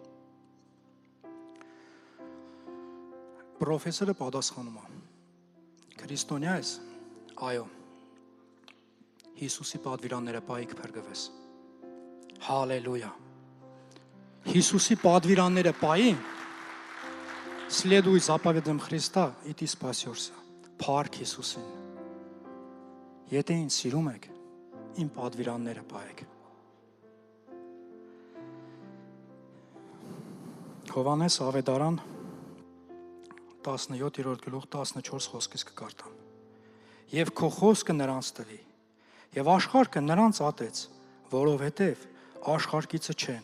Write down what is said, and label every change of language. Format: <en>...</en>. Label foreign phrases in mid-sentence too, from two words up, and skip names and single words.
<hy>Պրոֆեսորը պատասխանում է, քրիստոնյա ես, այո, Հիսուսի պատվիրանները պահի կփրկվես։ Հալելույա։ Հիսուսի պատվիրանները պահի,</hy> <ru>следуй заповедям Христа, и ты спасешься։</ru> <hy>Փառք Հիսուսին։ Եթե ինձ սիրում եք, իմ պատվիրանները պահեք։ Հովհաննես Ավետարան 17-րդ գլուխ 14 խոսքից կկարտամ։ Եվ քո խոսքը նրանց տվի, եւ աշխարհը նրանց ատեց, որովհետեւ աշխարհիցը չեն,</hy>